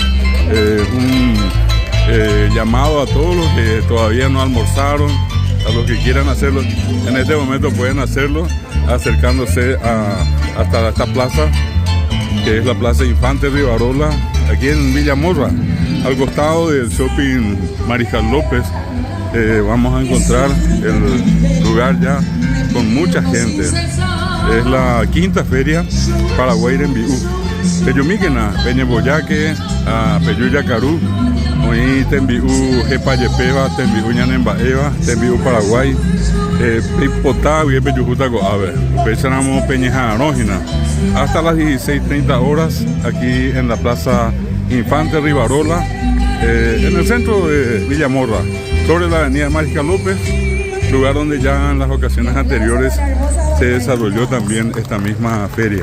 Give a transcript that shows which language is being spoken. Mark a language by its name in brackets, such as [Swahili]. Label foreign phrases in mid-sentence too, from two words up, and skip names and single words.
[Spanish] Un llamado a todos los que todavía no almorzaron, a los que quieran hacerlo, en este momento pueden hacerlo acercándose hasta esta plaza, que es la Plaza Infante Rivarola, aquí en Villamorra, al costado del Shopping Mariscal López. Vamos a encontrar el lugar ya con mucha gente. Es la quinta feria Paraguay Rembiú. [Guarani] Peyumiquena, Peñeboyaque, Peyu Yacarú, hoy Tembiú Jepayepeva, Tembiú Ñanembaeva, Tembiú Paraguay, Pipotá, Peyujuta Goave, Pechanamo Peñeja Arógina, [Spanish] hasta las 16:30 horas aquí en la Plaza Infante Rivarola, en el centro de Villamorra, sobre la Avenida Mariscal López, lugar donde ya en las ocasiones anteriores se desarrolló también esta misma feria.